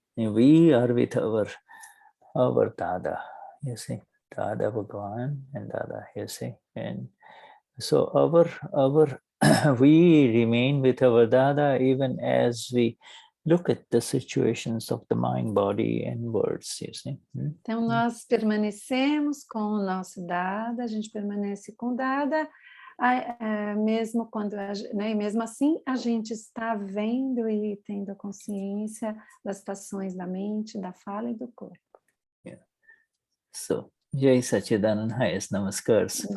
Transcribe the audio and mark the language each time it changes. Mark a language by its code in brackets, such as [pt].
[en] We are with our Dada, you see, Dada Bhagwan and Dada, you see, and so our we remain with our Dada even as we look at the situations of the mind, body, and words, you see. [pt] Então, nós permanecemos com o nosso Dada, a gente permanece com o Dada, mesmo quando, né, e mesmo assim, a gente está vendo e tendo consciência das situações da mente, da fala e do corpo. [en] Yeah. So, Jai Sachidanand, highest namaskars.